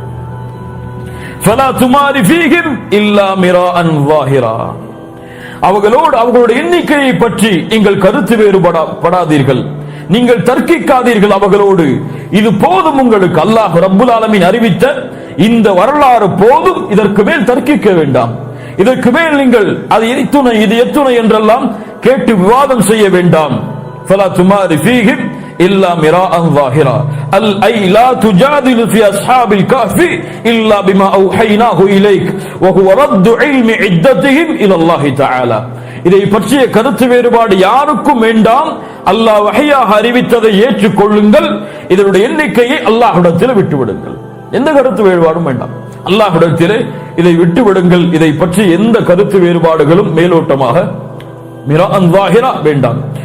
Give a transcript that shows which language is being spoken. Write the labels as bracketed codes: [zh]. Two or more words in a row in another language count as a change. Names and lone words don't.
[ar] فلا تمار فيهم إلا مراء ظاهرا [ta] அவர்களோடு அவர்களுடைய எண்ணிக்கையை பற்றி நீங்கள் கருத்து வேறுபடாதீர்கள். நீங்கள் தர்க்கிக்காதீர்கள் அவர்களோடு. இது போதும் உங்களுக்கு. [ar] الله رب العالمين [ta] அறிவித்த இந்த வரலாறு போதும். இதற்கு மேல் தர்க்கிக்க வேண்டாம். இதற்கு மேல் நீங்கள் அது எத்துணை இது எத்துணை என்றெல்லாம் கேட்டு விவாதம் செய்ய வேண்டாம். [ar] فلا تمار فيهم إلا مراء ظاهرا أي لا تجادل في أصحاب الكهف إلا بما أوحيناه إليك وهو رد علم عدتهم إلى الله تعالى. [ta] இதை பற்றிய கருத்து வேறுபாடு யாருக்கும் வேண்டாம். அல்லாஹ் வஹையாக அறிவித்ததை ஏற்றுக்கொள்ளுங்கள். இதனுடைய எண்ணிக்கையை அல்லாஹ்விடத்தில் விட்டுவிடுங்கள். எந்த கருத்து வேறுபாடும் வேண்டாம். அல்லாஹ்விடத்திலே இதை விட்டுவிடுங்கள். இதை பற்றி எந்த கருத்து வேறுபாடுகளும் மேலோட்டமாக வேண்டாம்.